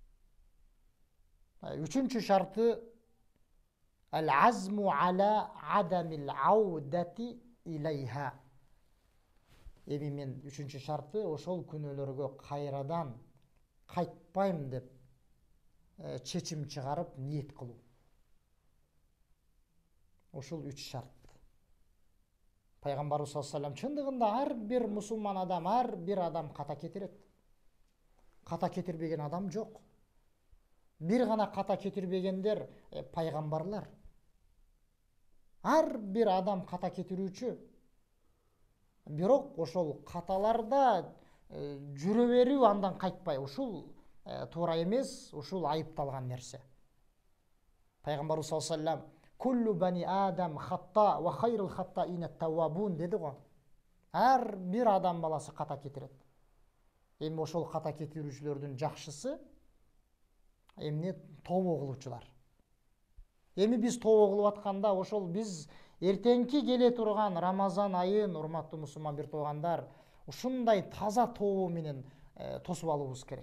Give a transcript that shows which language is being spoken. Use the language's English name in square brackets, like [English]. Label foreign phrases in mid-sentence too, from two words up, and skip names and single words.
[Kyrgyz] Үчүнчү шарты [Arabic] العزم على عدم العودة إليها. [Kyrgyz] Эми мен үчүнчү шарты ошол күнөөлөргө кайрадан кайтпайм деп чечим чыгарып ниет кылуу. Ушул үч шарт. Пайгамбарыбыз [Arabic] صلى الله عليه وسلم [Kyrgyz] чындыгында ар бир мусулман адам, ар бир адам ката кетирет. Ката кетирбеген адам жок. Бир гана ката кетирбегендер пайгамбарлар. Ар бир адам ката кетирүүчү. Бирок ошол каталарда жүрө берүү, андан кайтпай, ушул туура эмес, ушул айыпталган нерсе. [Arabic] Пайгамбарыбыз صلى الله عليه وسلم كل بني آدم خطاء وخير الخطائين التوابون [Kyrgyz] деди го. Ар бир адам баласы ката кетирет. Эми ошол ката кетирүүчүлөрдүн жакшысы эмне тообо кылуучулар. Эми биз тообо кылып атканда ошол биз эртеңки келе турган Рамазан айын, урматтуу мусулман бир туугандар, ушундай таза тообо менен тосуп алуубуз керек.